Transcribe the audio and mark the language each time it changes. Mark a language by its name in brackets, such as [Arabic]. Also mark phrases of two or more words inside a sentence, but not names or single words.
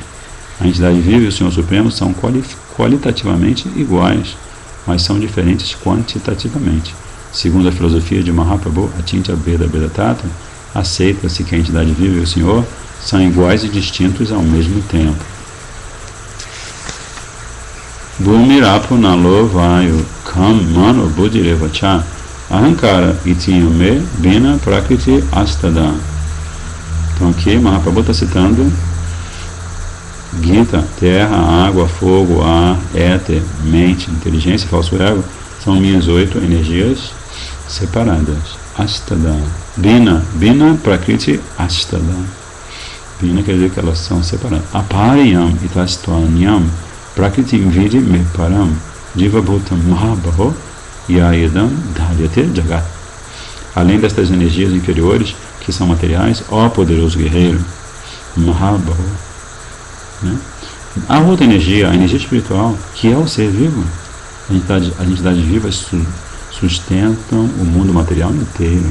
[Portuguese] A entidade viva e o Senhor Supremo são qualitativamente iguais, mas são diferentes quantitativamente. Segundo a filosofia de Mahaprabhu, [Sanskrit] अचिन्त्य भेद भेद तत्र, [Portuguese] aceita-se que a entidade viva e o Senhor são iguais e distintos ao mesmo tempo. [Sanskrit] भूमिरापो नलो वायु कम् मनो बुद्धिरेवच अहंकार इत्यमे बिना प्रकृति अस्तदा. [Portuguese] Então aqui Mahaprabhu está citando Gita: terra, água, fogo, ar, éter, mente, inteligência e falso ego são minhas 8 energias separadas. [Sanskrit] अस्तदा। बिना प्रकृति अस्तदा. [Portuguese] Bina quer dizer que elas são separadas. [Sanskrit] अपरियम् इतस्त्वन्यम् प्रकृतिम् विदि मे परम् दिवभूतम् महाबाहो ययेदम् धार्यते जगत्. [Portuguese] Além destas energias inferiores, que são materiais, ó poderoso guerreiro, mahabaho, né? A outra energia, a energia espiritual, que é o ser vivo, as entidades vivas sustentam o mundo material inteiro.